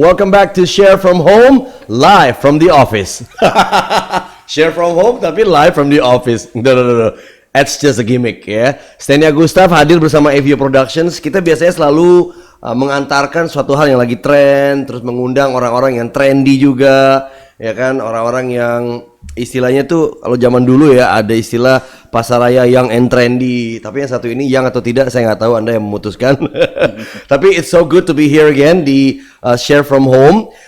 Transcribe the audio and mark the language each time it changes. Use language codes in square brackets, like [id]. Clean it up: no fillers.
[en] Welcome back to Share from Home, live from the office. Share from home [id] tapi [en] live from the office. No. It's just a gimmick [id] ya. [en] Stenia Gustaf [id] hadir bersama [en] FU Productions. [id] Kita biasanya selalu mengantarkan suatu hal yang lagi tren, terus mengundang orang-orang yang trendy juga, ya kan? Orang-orang yang istilahnya tuh kalau zaman dulu ya ada istilah pasaraya [en] young and trendy, [id] tapi yang satu ini [en] young [id] atau tidak saya nggak tahu, Anda yang memutuskan. Tapi [en] it's so good to be here again [id] di [en] Share from Home.